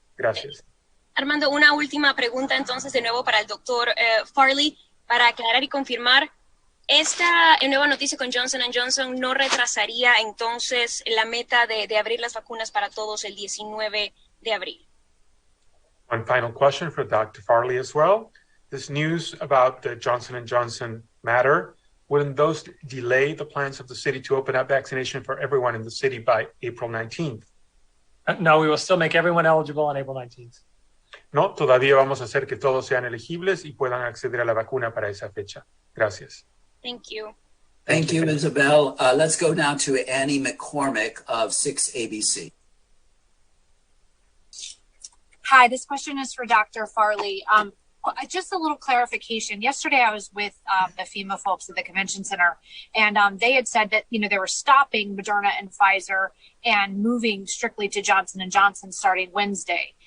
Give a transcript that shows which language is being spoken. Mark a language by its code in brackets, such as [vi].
[es] Gracias. Armando, una última pregunta entonces de nuevo para el doctor Farley, para aclarar y confirmar. ¿Esta nueva noticia con Johnson & Johnson no retrasaría entonces la meta de abrir las vacunas para todos el 19 de abril? [en] One final question for Dr. Farley as well. This news about the Johnson & Johnson matter, wouldn't those delay the plans of the city to open up vaccination for everyone in the city by April 19th? No, we will still make everyone eligible on April 19th. [es] No, todavía vamos a hacer que todos sean elegibles y puedan acceder a la vacuna para esa fecha. Gracias. [en] Thank you. Thank you, Isabel. Let's go now to Annie McCormick of 6 ABC. Hi, this question is for Dr. Farley. just a little clarification. Yesterday, I was with the FEMA folks at the convention center, and they had said that they were stopping Moderna and Pfizer and moving strictly to Johnson and Johnson starting Wednesday.